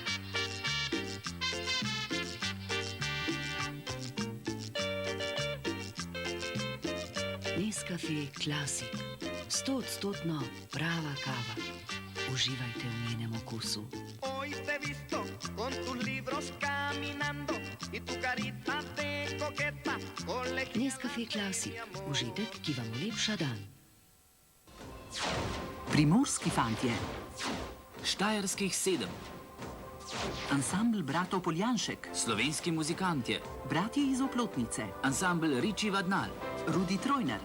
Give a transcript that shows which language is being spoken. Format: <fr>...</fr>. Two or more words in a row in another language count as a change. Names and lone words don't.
<sl>Nescafé Classic. 100% prava kava. Uživajte v njenem okusu.</sl> <es>Hoy te he visto con tus libros caminando y tu carita de coqueta.</es> <sl>Nescafé Classic. Užitek, ki vam olepša dan. Primorski fantje, Štajerskih 7, Ansambl bratov Poljanšek, Slovenski muzikantje, Bratje iz Oplotnice, Ansambl Riči Vadnal, Rudi Trojner,</sl>